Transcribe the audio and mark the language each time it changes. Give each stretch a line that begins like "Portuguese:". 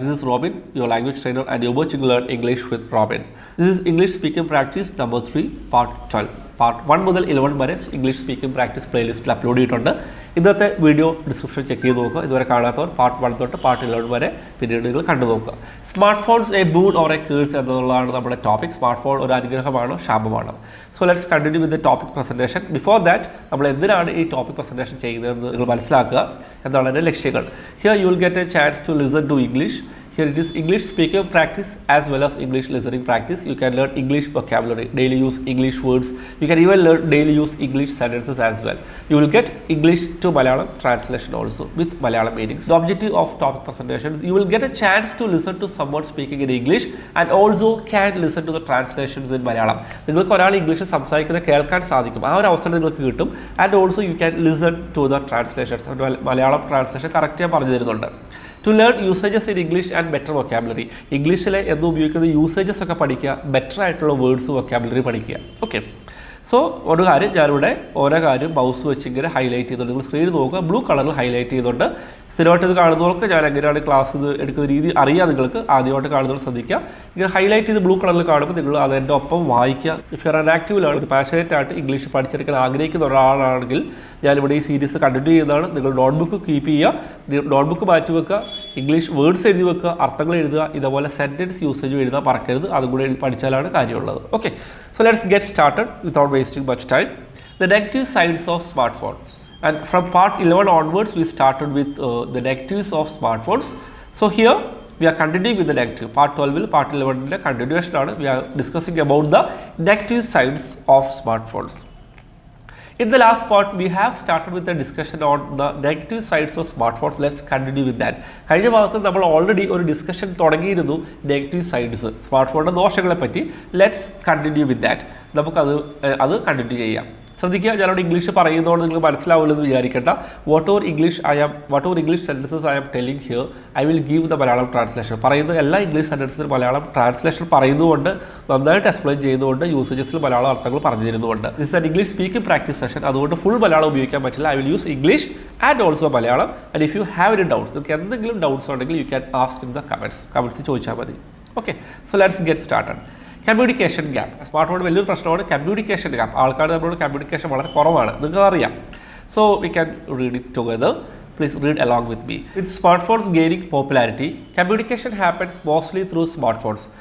English: This is Robin, your language trainer, and you're watching Learn English with Robin. This is English speaking practice number 3, part 12.
Malayalam: Part 1 മുതൽ 11 വരെ English speaking practice പ്ലേലിസ്റ്റിൽ upload ചെയ്തിട്ടുണ്ട്. ഇന്നത്തെ video description check ചെയ്ത് നോക്കുക. ഇതുവരെ കാണാത്തവർ part 1 തൊട്ട് part 11 വരെ പിന്നീട് നിങ്ങൾ കണ്ടു നോക്കുക.
English: smart phones a boon or a curse
Malayalam: എന്നുള്ളതാണ് നമ്മുടെ ടോപ്പിക്. സ്മാർട്ട് ഫോൺ ഒരു അനുഗ്രഹമാണോ ശാപമാണോ?
English: So let's continue with the topic presentation. Before that
Malayalam: നമ്മൾ എന്തിനാണ് ഈ ടോപ്പിക് പ്രസൻറ്റേഷൻ ചെയ്യുന്നതെന്ന് നിങ്ങൾ മനസ്സിലാക്കുക എന്നാണ് എൻ്റെ ലക്ഷ്യങ്ങൾ.
English: Here you will get a chance to listen to English. Here it is English speaking practice as well as English listening practice. You can learn English vocabulary, daily use English words. You can even learn daily use English sentences as well. You will get English to Malayalam translation also with Malayalam meanings. The objective of topic presentations, you will get a chance to listen to someone speaking in English and also can listen to the translations in Malayalam.
Malayalam: നിങ്ങൾക്ക് ഒരാൾ English സംസാരിക്കുന്നത് കേൾക്കാൻ സാധിക്കും. ആ ഒരു അവസരം നിങ്ങൾക്ക് കിട്ടും.
English: And also you can listen to the translations.
Malayalam: Malayalam translation correct ഞാൻ പറഞ്ഞു തരുന്നുണ്ട്.
English: To learn usages in English and better vocabulary.
Malayalam: ഇംഗ്ലീഷിലെ എന്ന് ഉപയോഗിക്കുന്ന യൂസേജസ് ഒക്കെ പഠിക്കുക, ബെറ്റർ ആയിട്ടുള്ള വേർഡ്സ് വൊക്കാബുലറി പഠിക്കുക. ഓക്കെ, സോ ഒരു കാര്യം ഞാനിവിടെ ഓരോ കാര്യം മൗസ് വെച്ച് ഇങ്ങനെ ഹൈലൈറ്റ് ചെയ്യുന്നുണ്ട്. നിങ്ങൾ സ്ക്രീനിൽ നോക്കുക, ബ്ലൂ കളറിൽ ഹൈലൈറ്റ് ചെയ്യുന്നുണ്ട്. സ്ഥിരമായിട്ട് ഇത് കാണുന്നവർക്ക് ഞാൻ എങ്ങനെയാണ് ക്ലാസ് ഇത് എടുക്കുന്ന രീതി അറിയാം. നിങ്ങൾക്ക് ആദ്യമായിട്ട് കാണുന്നവർ ശ്രദ്ധിക്കുക. ഇങ്ങനെ ഹൈലൈറ്റ് ചെയ്ത് ബ്ലൂ കളറിൽ കാണുമ്പോൾ നിങ്ങൾ അതിൻ്റെ ഒപ്പം വായിക്കുക.
English: if you are an
Malayalam: ആക്റ്റീവിലാണ്, ഒരു പാഷനേറ്റ് ആയിട്ട് ഇംഗ്ലീഷ് പഠിച്ചെടുക്കാൻ ആഗ്രഹിക്കുന്ന ഒരാളാണെങ്കിൽ ഞാനിവിടെ ഈ സീരീസ് കണ്ടിന്യൂ ചെയ്യുന്നതാണ്. നിങ്ങൾ നോട്ട്ബുക്ക് കീപ്പ് ചെയ്യുക, നോട്ട്ബുക്ക് മാറ്റി വെക്കുക, ഇംഗ്ലീഷ് വേർഡ്സ് എഴുതി വെക്കുക, അർത്ഥങ്ങൾ എഴുതുക, ഇതേപോലെ സെൻറ്റൻസ് യൂസേജ് എഴുതാൻ മറക്കരുത്. അതും കൂടെ പഠിച്ചാലാണ് കാര്യമുള്ളത്.
English: Okay, so let's get started without wasting much time. The negative sides of smart phones. And from part 11 onwards, we started with the negatives of smartphones. So here we are continuing with the negative. Part 12, part 11 continuation. We are discussing about the negative sides of smartphones. In the last part, we have started with a discussion on the negative sides of smartphones. Let's continue with that.
Malayalam: കഴിഞ്ഞ ഭാഗത്ത് നമ്മൾ already ഒരു discussion തുടങ്ങിയിരുന്നു negative sides, smart ഫോണിൻ്റെ ദോഷങ്ങളെ പറ്റി.
English: Let's continue with that.
Malayalam: നമുക്കത് continue ചെയ്യാം. ശ്രദ്ധിക്കുക, ഞാനവിടെ ഇംഗ്ലീഷ് പറയുന്നതുകൊണ്ട് നിങ്ങൾക്ക് മനസ്സിലാവില്ലെന്ന് വിചാരിക്കേണ്ട.
English: What over English sentences I am telling here, I will give the Malayalam translation.
Malayalam: പറയുന്ന എല്ലാ ഇംഗ്ലീഷ് സെൻറ്റൻസിനും മലയാളം ട്രാൻസ്ലേഷൻ പറയുന്നതുകൊണ്ട്, നന്നായിട്ട് എക്സ്പ്ലെയിൻ ചെയ്തുകൊണ്ട്, യൂസേജസിൽ മലയാളം അർത്ഥങ്ങൾ പറഞ്ഞു തരുന്നുണ്ട്.
English: This is an English speaking practice session.
Malayalam: അതുകൊണ്ട് ഫുൾ മലയാളം ഉപയോഗിക്കാൻ പറ്റില്ല.
English: I will use English and also Malayalam. And if you have any doubts,
Malayalam: നിങ്ങൾക്ക് എന്തെങ്കിലും ഡൗട്ട്സ് ഉണ്ടെങ്കിൽ
English: you can ask in the comments
Malayalam: ചോദിച്ചാൽ മതി.
English: Okay, so let's get started. Communication gap.
Malayalam: Smart phone വലിയൊരു പ്രശ്നമാണ് കമ്മ്യൂണിക്കേഷൻ ഗ്യാപ്പ്. ആൾക്കാർ നമ്മളോട് കമ്മ്യൂണിക്കേഷൻ വളരെ കുറവാണ്, നിങ്ങൾക്കറിയാം.
English: So we can read it together. Please read along with me. With smartphones gaining popularity, communication happens mostly through smartphones.